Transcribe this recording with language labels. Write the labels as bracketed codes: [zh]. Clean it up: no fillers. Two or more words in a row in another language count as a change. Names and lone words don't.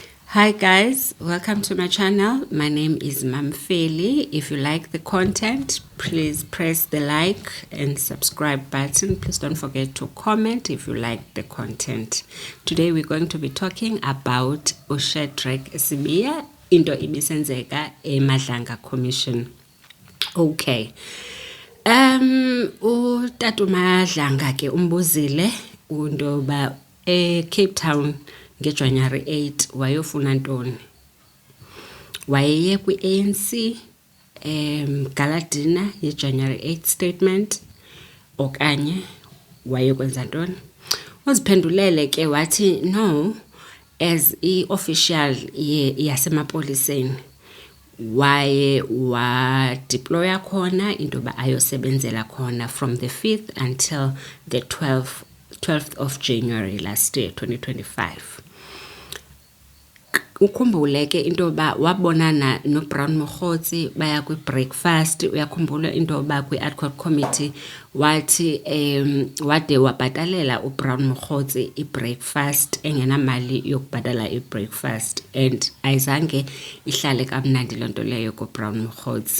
[en] Hi guys, welcome to my channel. My name is Mamfeli. If you like the content, please press the like and subscribe button. Please don't forget to comment if you like the content. Today we're going to be talking about uShadrack Sibiya, [xh] into ibisenzeka [en] eMadlanga Commission. Okay. [xh] Utata uMadlanga ke umbuzile undoba Cape Town ngeJanuary 8 wayofuna ntoni. Wayeye kwi-ANC galadina yeJanuary 8 statement okanye wayekwenza ntoni. Uziphendulele ke wathi no, as i-official yasemapoliseni waye wa-deploya khona into ba ayosebenzela khona [en] from the 5th until the 12th of January last year, [xh] 2025. Ukhumbule ke into ba wabonana no Brown Mokgotsi baya kwi breakfast. Uyakhumbula into ba kwi [en] ad hoc committee [xh] wathi wade wabhatalela uBrown Mokgotsi i-breakfast engenamali yokubhadala i-breakfast, and ayizange ihlale kamnandi lonto leyo kuBrown Mokgotsi.